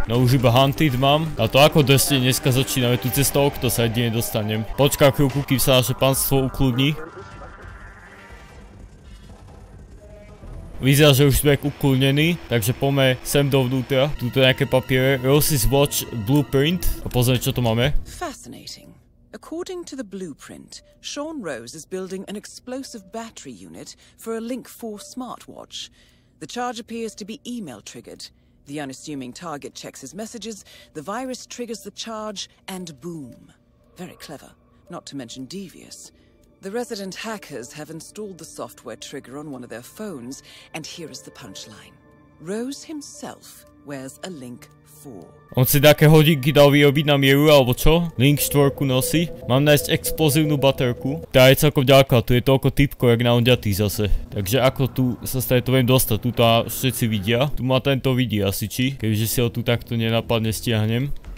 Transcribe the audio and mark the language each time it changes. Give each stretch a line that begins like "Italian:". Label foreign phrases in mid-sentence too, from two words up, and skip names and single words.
Slovak: No už iba hunted mám, a to ako drsne dneska začíname, tu cez to okno sa jedine dostanem. Počkám chvíľku, kým sa naše pánstvo ukludní. Vyzerá, že už sme ukludnení, takže poďme sem dovnútra. Tuto nejaké papiere. Rose's Watch Blueprint. A pozrieme, čo to máme.
English: Fascinating. According to the blueprint, Sean Rose is building an explosive battery unit for a Link 4 smartwatch. The charge appears to be email triggered. The unassuming target checks his messages, the virus triggers the charge, and boom. Very clever, not to mention devious. The resident hackers have installed the software trigger on one of their phones, and here is the punchline. Rose himself wears a Link 4.
Slovak: On si také hodinky dal vyrobiť na mieru, alebo čo? Link 4 nosí. Mám nájsť explozívnu baterku. Tá je celkom ďaleko, tu je toľko typkov, jak na onďatý zase. Takže ako tu sa stane to viem dostať, tu to všetci vidia. Tu ma tento vidí asi, či? Keďže si ho tu takto nenápadne stiahnem.